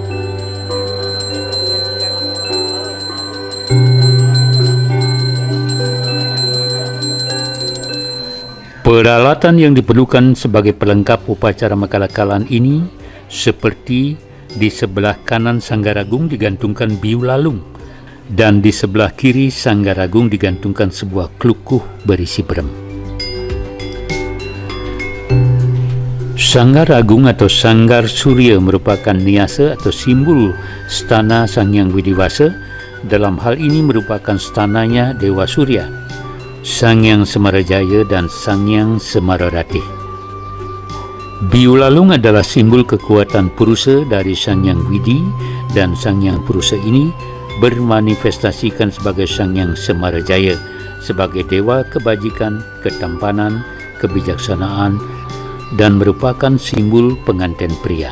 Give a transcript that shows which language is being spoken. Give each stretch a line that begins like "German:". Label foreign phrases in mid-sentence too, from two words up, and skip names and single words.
Indonesian: Peralatan yang diperlukan sebagai pelengkap upacara makalakalan ini seperti di sebelah kanan Sanggaragung digantungkan biulalung dan di sebelah kiri Sanggaragung digantungkan sebuah klukuh berisi berem. Sanggaragung atau Sanggar Surya merupakan niasa atau simbol stana Sang Hyang Widiwasa. Dalam hal ini merupakan stananya Dewa Surya, Sang Hyang Semarajaya dan Sang Hyang Semararati. Biulalung adalah simbol kekuatan Purusa dari Sang Hyang Widi, dan Sang Hyang Purusa ini bermanifestasikan sebagai Sang Hyang Semarajaya sebagai dewa kebajikan, ketampanan, kebijaksanaan, dan merupakan simbol pengantin pria.